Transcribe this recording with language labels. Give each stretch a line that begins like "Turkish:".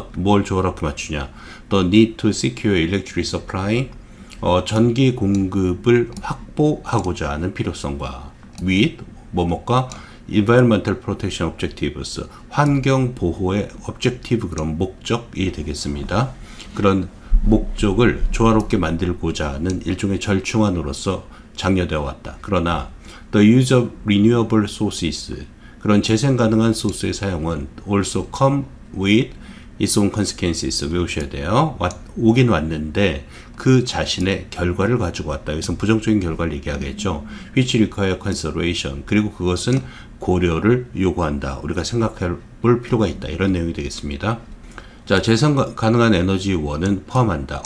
Korean: 뭘 조화롭게 맞추냐,
English: the need to secure electric supply,
Korean: 전기 공급을 확보하고자 하는 필요성과 with 뭐뭐과
English: environmental protection objectives,
Korean: 환경 보호의 objective, 그런 목적이 되겠습니다. 그런 목적을 조화롭게 만들고자 하는 일종의 절충안으로서 장려되어 왔다. 그러나
English: the use of renewable sources,
Korean: 그런 재생 가능한 소스의 사용은
English: also come with its own consequences,
Korean: 외우셔야 돼요. 오긴 왔는데 그 자신의 결과를 가지고 왔다. 여기서 부정적인 결과를 얘기하겠죠.
English: which require consideration,
Korean: 그리고 그것은 고려를 요구한다. 우리가 생각해 볼 필요가 있다. 이런 내용이 되겠습니다. 자, 재생 가능한 에너지원은 포함한다.